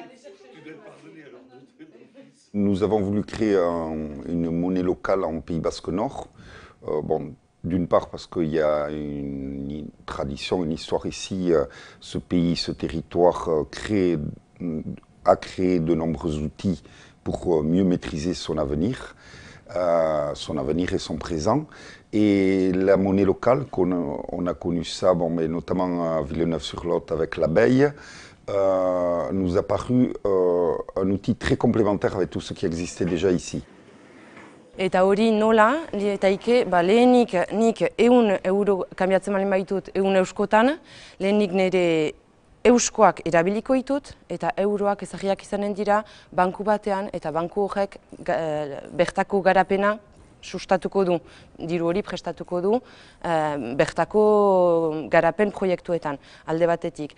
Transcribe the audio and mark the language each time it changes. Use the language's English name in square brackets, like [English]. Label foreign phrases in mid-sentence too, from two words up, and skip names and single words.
[French] Nous avons voulu créer une monnaie locale en Pays Basque Nord. Bon, d'une part parce qu'il y a une tradition, une histoire ici. Ce pays, ce territoire a créé de nombreux outils pour mieux maîtriser son avenir. son avenir et son présent. Et la monnaie locale, on a connu ça, bon, mais notamment à Villeneuve-sur-Lot avec l'abeille, nous a paru un outil très complémentaire avec tout ce qui existait déjà ici. [Basque] Eta hori nola, lietaike, lehenik nik 100 euro kanbiatzen baldin baitut 100 euskotan, lehenik nire euskoak erabiliko ditut, eta euroak ezagiak izanen dira banku batean, eta banku horrek bertako garapena sustatuko du, diru hori prestatuko du bertako garapen proiektuetan, alde batetik.